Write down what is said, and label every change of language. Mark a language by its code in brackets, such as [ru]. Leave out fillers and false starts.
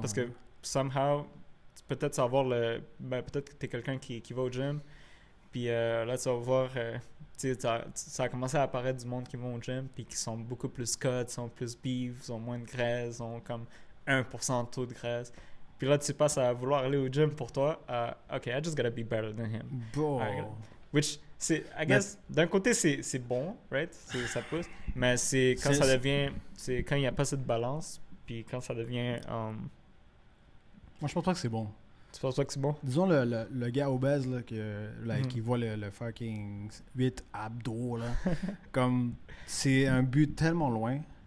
[fr] Parce que somehow, peut-être savoir peut-être que tu es quelqu'un qui va au gym. Puis là, tu vas voir, ça a commencé à apparaître du monde qui va au gym, puis qui sont beaucoup plus cut, sont plus beef, ont moins de graisse, ont comme 1% de taux de graisse. Puis là, tu passes à vouloir aller au gym pour toi. [en] OK, I just gotta be better than him. Which, I guess, [fr] d'un côté, c'est bon, right? Ça pousse. Mais c'est quand ça devient... C'est quand il n'y a pas cette balance, puis quand ça devient... Moi, je pense pas que c'est bon. Tu penses pas que c'est bon? Disons le gars obèse là, Mhm. qui voit le fucking 8 abdos là, comme c'est un but tellement loin.